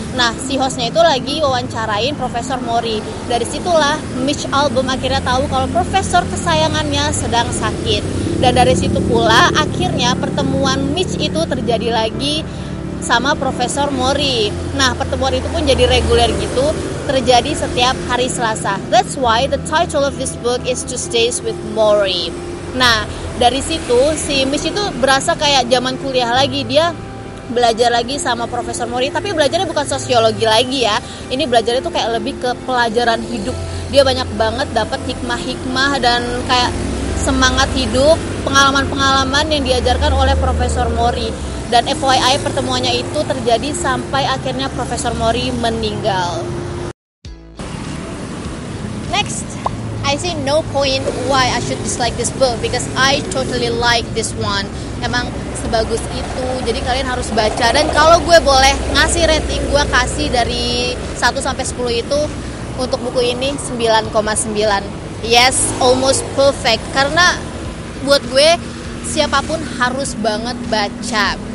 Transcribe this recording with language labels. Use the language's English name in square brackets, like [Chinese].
[Indonesian] Nah, si hostnya itu lagi wawancarain Profesor Maury. Dari situlah Mitch Albom akhirnya tahu kalau profesor kesayangannya sedang sakit. Dan dari situ pula akhirnya pertemuan Mitch itu terjadi lagi sama Profesor Maury. Nah, pertemuan itu pun jadi reguler gitu, terjadi setiap hari Selasa. [English] That's why the title of this book is Tuesdays with Maury. [Indonesian] Nah, dari situ si Mitch itu berasa kayak zaman kuliah lagi, dia belajar lagi sama Profesor Maury, tapi belajarnya bukan sosiologi lagi ya. Ini belajarnya tuh kayak lebih ke pelajaran hidup. Dia banyak banget dapat hikmah-hikmah dan kayak semangat hidup, pengalaman-pengalaman yang diajarkan oleh Profesor Maury. Dan FYI pertemuannya itu terjadi sampai akhirnya Profesor Maury meninggal. [English] Next, I see no point why I should dislike this book because I totally like this one. [Indonesian] Emang sebagus itu, jadi kalian harus baca. Dan kalau gue boleh ngasih rating, gue kasih dari 1 sampai 10 itu untuk buku ini 9,9. [English] Yes, almost perfect. [Indonesian] Karena buat gue siapapun harus banget baca.